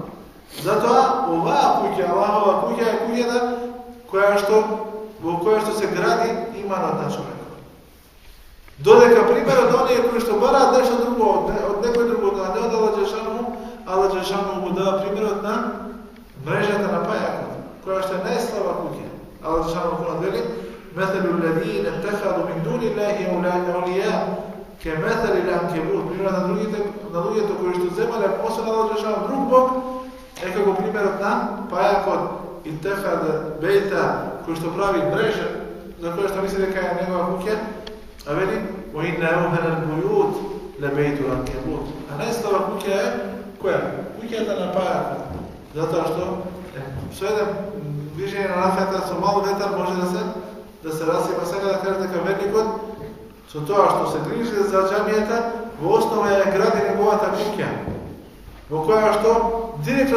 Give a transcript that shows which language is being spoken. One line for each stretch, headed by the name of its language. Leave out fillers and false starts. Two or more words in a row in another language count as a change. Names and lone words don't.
Macedonian: Затоа оваа куќа, Аллахова куќа е куќата во која што се гради иманот на човекот. Додека примерот оние кои што бараат нешто друго од некој друго, а не од Аллах Џелешану, Аллах Џелешану му дава примерот на мрежата на пајакот, која што е најслаба куќа. Аллах Џелешану му вели:
Arabic: "مثل الذين اتخذوا من دون الله أولياء كمثل العنكبوت",
Macedonian: примерот на луѓето кои што земале освен Аллах Џелешану друг бог, е како примерот на пајакот
Arabic: اتخذت بيتا,
Macedonian: кој што прави мрежа за која што мисли дека е негова куќа, а вели:
Arabic: "وإن أوهن البيوت لبيت العنكبوت".
Macedonian: А најслаба куќа е која? Куќата на пајакот. Затоа што со еден движење на рафета, со мал ветар може да се расипа. Сега да кажа дека верникот со тоа што се грижи за џамијата, во основа е гради неговата куќа, во која што директно